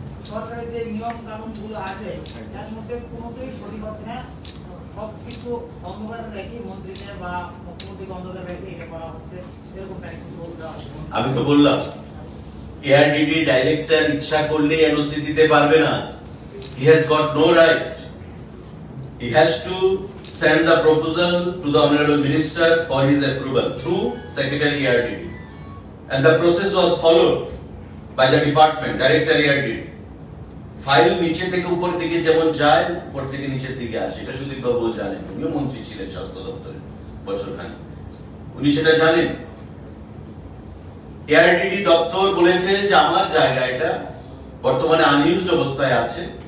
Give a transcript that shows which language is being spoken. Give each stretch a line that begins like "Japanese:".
Bangla: সরকারের যে নিয়ম কানুন গুলো আছে তার মধ্যে কোনোটাই সঠিক হচ্ছে না, সবকিছু অন্ধকার রেখে মন্ত্রীদের বা মুখ্যমন্ত্রীকে অন্ধকার রেখে এটা করা হচ্ছে, এরকম টাইপ কিছু দেওয়া হচ্ছে। আমি তো বললাম এআরডিডি ডাইরেক্টর ইচ্ছা করলে এনওসি দিতে পারবে না।
English: He has got no right. He has to send the proposal to the Honorable Minister for his approval through Secretary ERDD. And the process was followed by the department, Director ERDD.
Bangla: File নিচে থেকে উপর দিকে যেমন যায়, উপর থেকে নিচের দিকে আসে। এটা সুদীপ বাবু জানেন, উনিও মন্ত্রী ছিলেন স্বাস্থ্য দপ্তরে বছর খান, উনি সেটা জানেন। এআরডিডি দপ্তর বলেছে যে আমার জায়গা এটা বর্তমানে আনইউজড অবস্থায় আছে।